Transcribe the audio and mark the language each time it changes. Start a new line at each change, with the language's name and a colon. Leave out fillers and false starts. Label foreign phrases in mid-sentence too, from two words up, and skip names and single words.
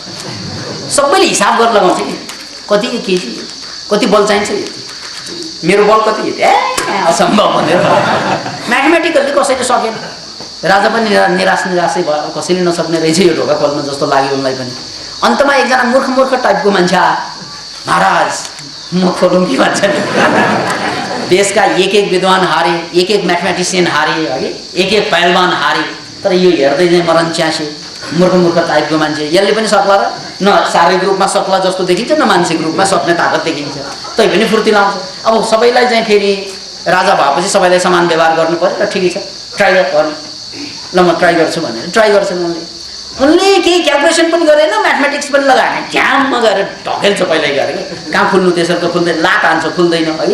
Nepali: सबैले हिसाब गरेर लगाउँछ कि कति केजी, कति बल चाहिन्छ, यति मेरो बल कति, यति, असम्भव भनेर म्याथमेटिकल्ली कसैले सकेन। राजा पनि निराशै भयो, कसैले नसक्ने रहेछ यो ढोका खोल्न जस्तो लाग्यो उनलाई पनि। अन्तमा एकजना मूर्ख टाइपको मान्छे आयो, महाराज म खोलौँ कि भन्छ नि। देशका एक विद्वान हारे, एक म्याथमेटिसियन हारे, है एक पहलवान हारे, तर यो हेर्दै चाहिँ मरण च्यासे मूर्ख टाइपको मान्छे, यसले पनि सक्ला र? न शारीरिक रूपमा सक्ला जस्तो देखिन्छ, न मानसिक रूपमा सक्ने ताकत देखिन्छ, तै पनि फुर्ती लाउँछ। अब सबैलाई चाहिँ फेरि राजा भएपछि सबैलाई समान व्यवहार गर्नु पर्यो र ठिकै छ, ट्राई गर्नु, ल म ट्राई गर्छु भनेर ट्राई गर्छन् उनले केही क्यालकुलेसन पनि गरेन, म्याथमेटिक्स पनि लगाएन, झ्याममा गएर ढकेल्छ पहिल्यै गएर कि कहाँ खुल्नु, त्यसरी त खुल्दैन, लात हान्छ खुल्दैन, है।